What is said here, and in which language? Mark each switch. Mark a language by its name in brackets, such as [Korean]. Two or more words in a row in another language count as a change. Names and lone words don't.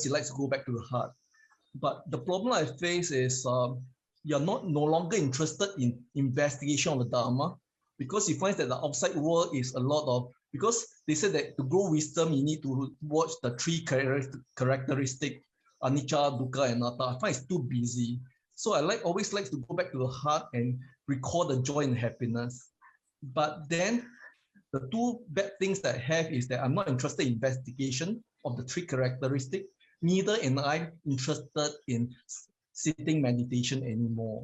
[English] You like to go back to the heart. But the problem I face is you're no longer interested in investigation of the Dhamma, because you find that the outside world is a lot of, because they said that to grow wisdom, you need to watch the 3 characteristics, [Pali] anicca, dukkha, and anatta. [English] I find it's too busy. So I always like to go back to the heart and recall the joy and happiness. But then the 2 bad things that I have is that I'm not interested in investigation of the 3 characteristics. Neither am I interested in sitting meditation anymore.